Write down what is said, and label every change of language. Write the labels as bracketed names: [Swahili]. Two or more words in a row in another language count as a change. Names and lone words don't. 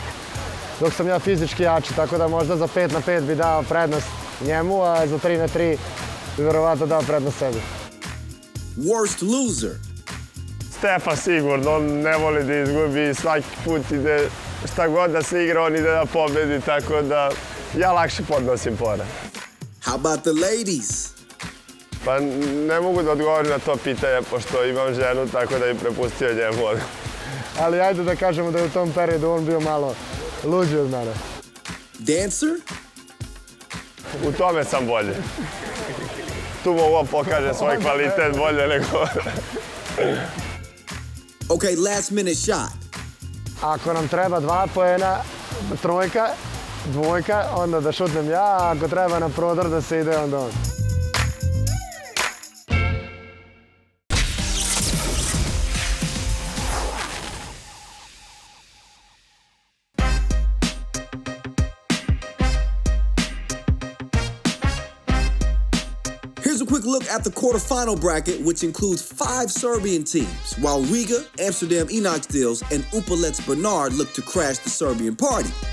[Serbian] Dok sam ja fizički jači, tako da možda za 5 na 5 bi dao prednost njemu, a za 3 na 3 bi verovatno dao prednost sebi. [English] Worst loser? [Serbian] Stefa sigurno, on ne voli da izgubi, svaki put ide, šta god da se igra, on ide da pobedi, tako da ja lakše podnosim poraz. [English] How about the ladies? [Serbian] Pa ne mogu da odgovorim na to pitanje, pošto imam ženu, tako da bi prepustio njemu. Ali ajde da kažemo da je u tom periodu on bio malo luđi od mene. [English] Dancer? [Serbian] U tome sam bolji. Tu mogu pokaže svoj kvalitet bolje nego... [English] Okay, last minute shot. [Serbian] Ako nam treba 2 poena, trojka, dvojka, onda da šutnem ja, a ako treba na prodor da se ide, onda on. [English] Here's a quick look at the quarterfinal bracket, which includes 5 Serbian teams, while Riga, Amsterdam Enoxdils, and Upalets Bernard look to crash the Serbian party.